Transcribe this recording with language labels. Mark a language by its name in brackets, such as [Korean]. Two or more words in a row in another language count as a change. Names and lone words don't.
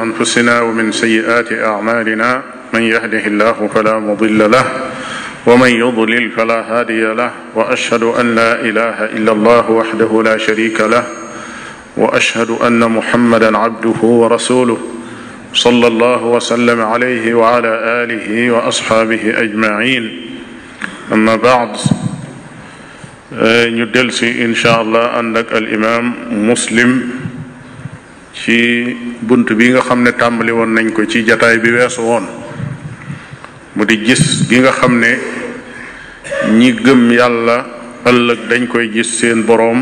[Arabic] أنفسنا ومن سيئات أعمالنا من يهده الله فلا مضل له ومن يضلل فلا هادي له وأشهد أن لا إله إلا الله وحده لا شريك له وأشهد أن محمدا عبده ورسوله صلى الله وسلم عليه وعلى آله وأصحابه أجمعين. أما بعد [Wolof] ñu delsi [Arabic] إن شاء الله [Wolof] ànd ak al imam Muslim ci bunt bi nga xam ne tàmbali woon nañ ko ci jataay bi weesu woon mu di gis gi nga xam ne ñi gëm yàlla ëllëg dañ koy gis seen boroom.